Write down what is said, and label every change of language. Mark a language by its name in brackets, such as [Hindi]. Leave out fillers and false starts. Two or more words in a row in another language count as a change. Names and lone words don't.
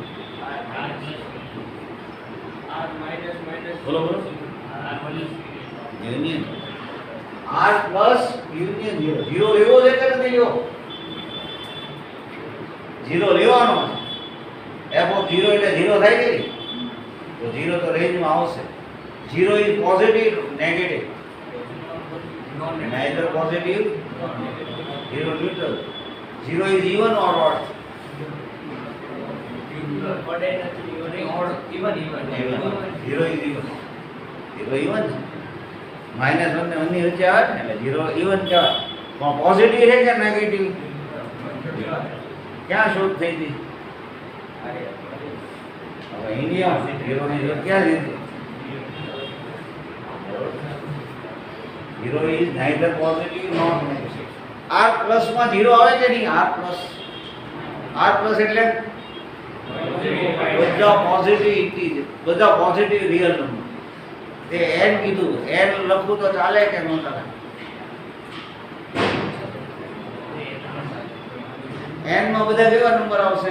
[Gujarati] બોલો બોલો. [English] union r plus union 0 [Gujarati] લેવો છે કે નથી લેવો? 0 લેવાનો. [English] f of 0 [Gujarati] એટલે 0 થાય કે નહીં? તો 0 તો રેન્જમાં આવશે. [English] 0 is positive, negative. Neither positive, 0 neutral. 0 is even or odd? Even. 0 is even. 0 even. [Gujarati] -1 ને 1 ની વચ્ચે આવે ને એટલે 0 even કહેવાય. પણ પોઝિટિવ છે કે નેગેટિવ? ક્યાં શોધ થઈ હતી? હવે ઇન્ડિયા 0 ની જગ્યા ક્યાં લીધી? [English] 0 is neither positive nor negative. r plus [Gujarati] માં 0 આવે કે નહીં? [English] r plus [Gujarati] એટલે બધા [English] positive integer, [Gujarati] બધા [English] positive real number. [Gujarati] તે n કીધું, n લખું તો ચાલે કે ન ચાલે? n માં બધા કેવા નંબર આવશે?